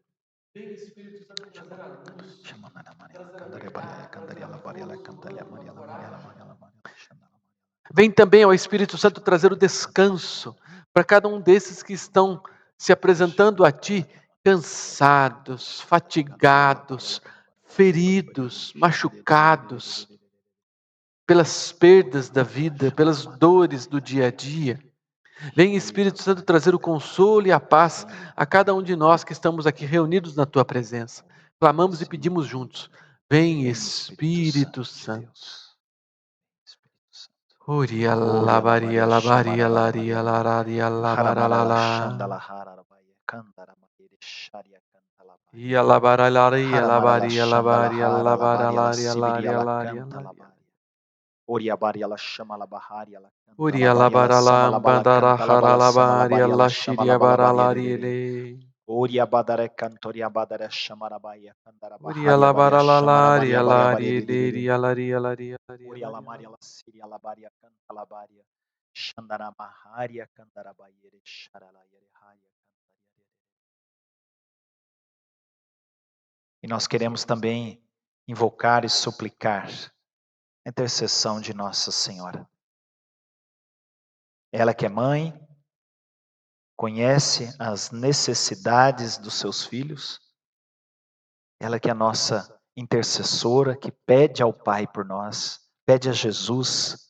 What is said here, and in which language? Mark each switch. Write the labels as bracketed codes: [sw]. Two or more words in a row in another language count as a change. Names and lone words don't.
[pt] Vem Espírito Santo trazer a luz. Vem também ao Espírito Santo trazer o descanso para cada um desses que estão se apresentando a Ti, cansados, fatigados, feridos, machucados, pelas perdas da vida, pelas dores do dia a dia. Vem Espírito Santo trazer o consolo e a paz a cada um de nós que estamos aqui reunidos na Tua presença. Clamamos e pedimos juntos. Vem Espírito Santo. Oria labaria labaria laria lararia labaralala. Ia labaralaria labaria labaria labaralaria laria laria laria. Oria baria la chama la baharia la Uria labarala bandara haralabaria la shiria baralarile. Oria badare cantoria badare chamara baia candara Uria labaralaria laria liria laria laria Oria la maria la siria la baria canta la baria Shandana maharia candara baia sharala yere haia cantaria. E nós queremos também invocar e suplicar a intercessão de Nossa Senhora. Ela que é mãe, conhece as necessidades dos seus filhos Ela que é a nossa intercessora, que pede ao Pai por nós, pede a Jesus.